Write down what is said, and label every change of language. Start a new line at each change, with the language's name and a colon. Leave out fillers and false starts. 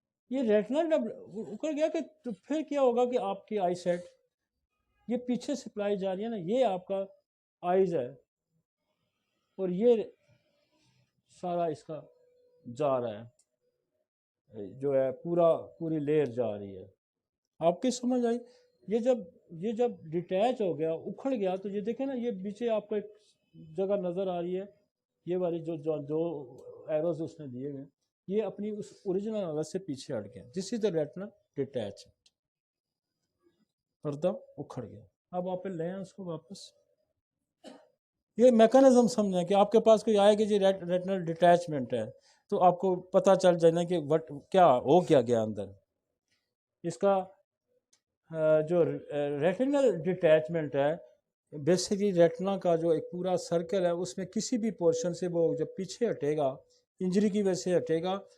Urdu: یہ ریٹنل جب اکھڑ گیا کہ تو پھر کیا ہوگا کہ آپ کی آئی سیٹ، یہ پیچھے سپلائی جا رہی ہے نا، یہ آپ کا آئیز ہے، اور یہ سارا اس کا جا رہا ہے، جو ہے پوری لیئر جا رہی ہے. آپ کی سمجھ آئی؟ یہ جب ڈیٹیچ ہو گیا، اکھڑ گیا، تو یہ دیکھیں نا، یہ پیچھے آپ کو ایک جگہ نظر آ رہی ہے، یہ والی جو ایروز اس نے دیے ہوئے، یہ اپنی اس اوریجنل حالت سے پیچھے ہٹ گیا.
English: this is the retinal detachment,
Urdu: پردہ اکھڑ گیا. اب آپ لیں اس کو واپس. یہ میکانزم سمجھیں کہ آپ کے پاس کوئی آئے کہ جی ریٹنل ڈیٹیچمنٹ ہے، تو آپ کو پتہ چل جائے نا کہ کیا ہو کیا گیا اندر. اس کا جو ریٹنل ڈیٹیچمنٹ ہے، بیسیکلی ریٹنا کا جو ایک پورا سرکل ہے، اس میں کسی بھی پورشن سے وہ جب پیچھے ہٹے گا، انجری کی وجہ سے ہٹے گا.